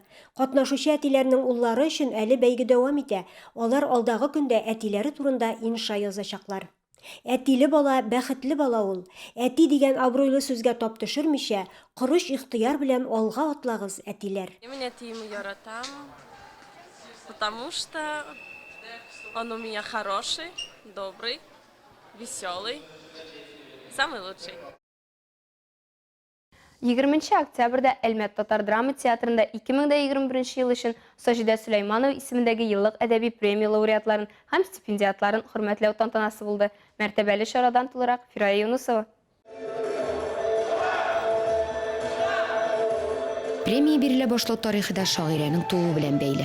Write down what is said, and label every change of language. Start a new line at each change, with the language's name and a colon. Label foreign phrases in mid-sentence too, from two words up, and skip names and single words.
Tatar: Катнашучы әтиләрнең уллары өчен әле бәйге дәвам итә. Алар алдагы көндә әтиләре турында инша язачаклар. Әтиле бала бәхетле бала ул. Әти дигән абруйлы сүзгә тап төшермичә, корыш ихтыяр белән алга атлагыз, әтиләр. Мин әтиемне яратам,
Russian: потому что он у меня хороший, добрый, веселый, самый лучший.
Tatar: 20 октябрьдә Әлмәт Татар драма театрында 2021 ел өчен Саҗидә Сөләйманова исемендәге еллык әдәби премия лауреатларын һәм стипендиатларын хөрмәтләү тантанасы булды. Мәртәбәле чарадан тулырак Фирая Юнусова. Премия бирелә башлау тарихы да шагыйрәнең тууы белән бәйле.